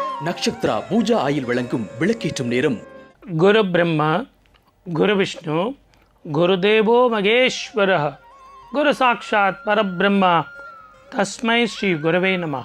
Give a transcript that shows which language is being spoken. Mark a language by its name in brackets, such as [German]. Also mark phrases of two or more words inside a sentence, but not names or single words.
[Tamil] நக்ஷத்ரா பூஜா ஆயில் வழங்கும் விளக்கேற்றும் நேரம். [Sanskrit] गुरुर्ब्रह्मा गुरुर्विष्णुः गुरुर्देवो महेश्वरः गुरुः साक्षात् परब्रह्म तस्मै श्री गुरवे नमः.